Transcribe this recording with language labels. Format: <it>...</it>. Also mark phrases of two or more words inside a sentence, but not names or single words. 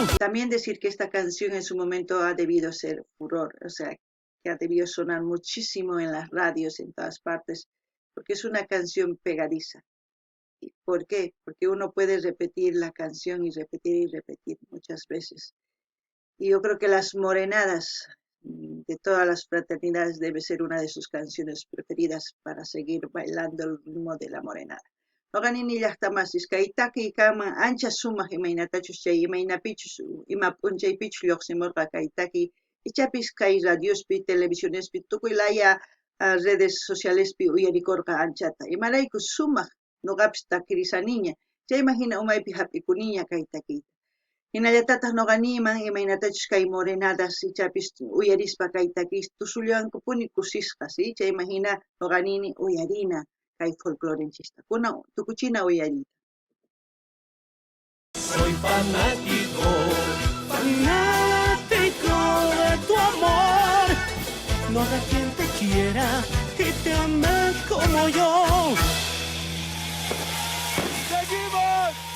<es>También decir que esta canción en su momento ha debido ser furor, o sea, que ha debido sonar muchísimo en las radios, en todas partes, porque es una canción pegadiza. ¿Y por qué? Porque uno puede repetir la canción y repetir muchas veces. Y yo creo que Las Morenadas de todas las fraternidades debe ser una de sus canciones preferidas para seguir bailando el ritmo de la morenada.</es> <qu>Noqanini llaqtamasis kay takiy kanman ancha sumaq imaynatachus chay imaynapichus ima p'unchaypichus lluqsimurqa kay takiy ichapis kay radiospi, televisionespi, tukuylaya</qu> <es>redes socialespi</es> <qu>uyarikurqa anchata. Imarayku sumaq noqapis takirisaniña, chayman hina umaypi hap'ikuniña kay takiyta. Hinallatataq noqaniman imaynatachus kay morenadas ichapis uyarispa kay takiyta tusulluwankupuni kusisqa, ¿sí? Chayman hina noqanini uyarina kay folclorenchista. Kuna tukuchina uyarita.</qu> <es>Soy fanático, fanático de tu amor. No habrá quien te quiera y te ame como yo. ¡Seguimos!</es>